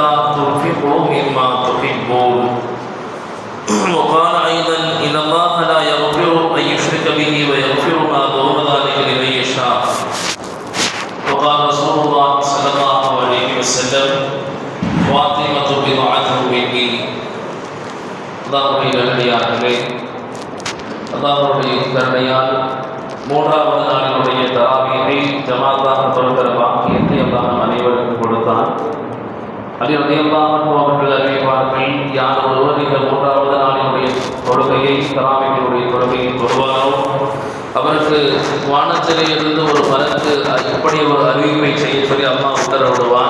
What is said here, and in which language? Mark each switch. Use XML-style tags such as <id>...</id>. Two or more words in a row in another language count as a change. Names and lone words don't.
<ar>تنفقوا مما تحبون وقال أيضا إن الله لا يغفر أن يشرك به ويغفر ما دون ذلك لمن يشاء وقال رسول الله صلى الله عليه وسلم فاطمة بضعة مني</ar> <ta>அல்லாஹ்வுடைய நல்லடியார்களே, அல்லாஹ்வுடைய கருணையால் மூன்றாவது நாளினுடைய தராவீஹை ஜமாத்தாக தொழுகிற பாக்கியத்தை அல்லாஹ் அனைவருக்கும் கொடுத்தான். அலி</ta> <ar>رضي الله عنه</ar> <ta>அவர்கள் அறிவிப்பார்கள், யார் ஒருவர் இந்த மூன்றாவது நாளினுடைய தொழுகையை தராவீஹினுடைய தொழுகையை தொழுவாரோ அவருக்கு வானத்திலே இருந்து ஒரு மலக்கு இப்படி ஒரு அறிவிப்பை செய்ய சொல்லி அல்லாஹ் உத்தரவிடுவான்.</ta>